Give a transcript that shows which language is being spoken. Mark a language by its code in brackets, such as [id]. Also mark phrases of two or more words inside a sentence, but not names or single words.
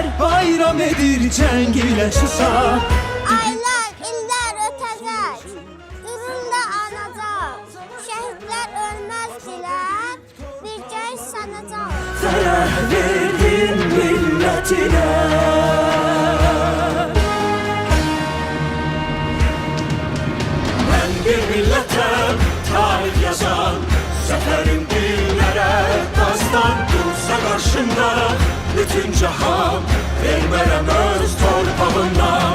[az] Bayram edir cəng ilə susar. Aylar, illər ötəcək, qürur da anacaq, şəhidlər ölməzdilər, bir gəl sanacaq. fərəh verdin millətinə. [tr] Ben bir milletem, tarih yazan, zaferin dillere dastan. Dursa karşımda bütün cahan, vermem öz torpağından.